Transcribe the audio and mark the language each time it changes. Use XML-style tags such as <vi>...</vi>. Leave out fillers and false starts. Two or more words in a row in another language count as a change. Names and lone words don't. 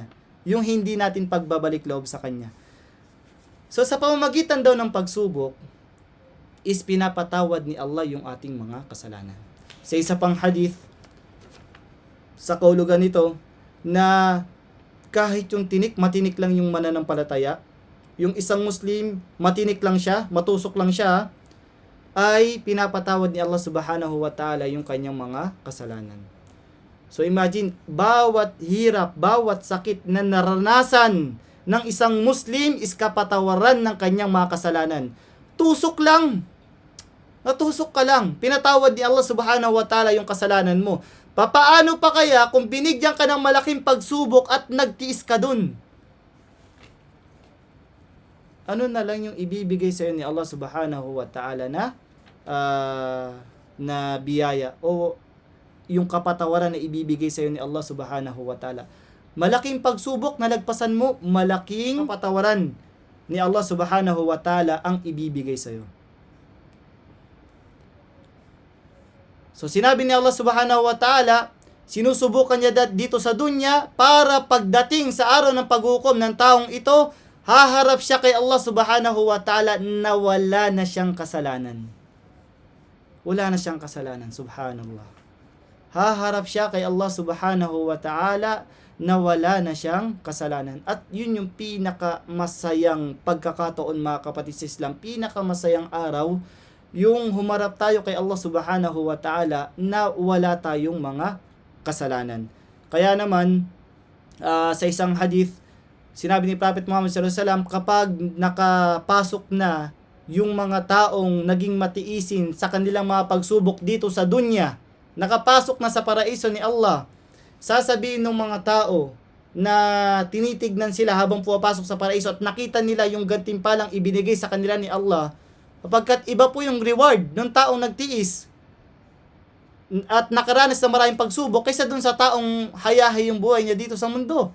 <tl>Yung hindi natin pagbabalik loob sa Kanya. So, sa pamamagitan daw ng pagsubok, is pinapatawad ni Allah yung ating mga kasalanan. Sa isa pang hadith, sa kaulugan nito, na kahit yung matinik lang yung mananampalataya, yung isang Muslim, matinik lang siya, matusok lang siya, ay pinapatawad ni Allah</tl> <ar>سبحانه وتعالى</ar> <tl>yung kanyang mga kasalanan. So imagine, bawat hirap, bawat sakit na naranasan ng isang Muslim is kapatawaran ng kanyang mga kasalanan. Tusok lang. Natusok ka lang. Pinatawad ni Allah</tl> <ar>سبحانه وتعالى</ar> <tl>yung kasalanan mo. Papaano pa kaya kung binigyan ka ng malaking pagsubok at nagtiis ka dun? Ano na lang yung ibibigay sa iyo ni Allah</tl> <ar>سبحانه وتعالى</ar> <tl>na biyaya o yung kapatawaran na ibibigay sa iyo ni Allah</tl> <ar>سبحانه وتعالى.</ar> <tl>Malaking pagsubok na lagpasan mo, malaking kapatawaran ni Allah</tl> <ar>سبحانه وتعالى</ar> <tl>ang ibibigay sa iyo. So sinabi ni Allah</tl> <ar>سبحانه وتعالى,</ar> <tl>sinusubukan niya dito sa dunya para pagdating sa araw ng paghukom ng taong ito, haharap siya kay Allah</tl> <ar>سبحانه وتعالى</ar> <tl>na wala na siyang kasalanan. Wala na siyang kasalanan, subhanallah. Haharap siya kay Allah</tl> <ar>سبحانه وتعالى</ar> <tl>na wala na siyang kasalanan. At yun yung pinakamasayang pagkakataon mga kapatid sa Islam, pinakamasayang araw, yung humarap tayo kay Allah</tl> <ar>سبحانه وتعالى</ar> <tl>na wala tayong mga kasalanan. Kaya naman, sa isang hadith, sinabi ni Prophet Muhammad</tl> <ar>صلى الله عليه وسلم,</ar> <tl>kapag nakapasok na yung mga taong naging matiisin sa kanilang mga pagsubok dito sa dunya, nakapasok na sa paraiso ni Allah, sasabihin ng mga tao na tinitignan sila habang pumapasok sa paraiso at nakita nila yung gantimpalang ibinigay sa kanila ni Allah, kapagkat iba po yung reward ng taong nagtiis at nakaranas ng maraming pagsubok kaysa dun sa taong hayahay yung buhay niya dito sa mundo.</tl>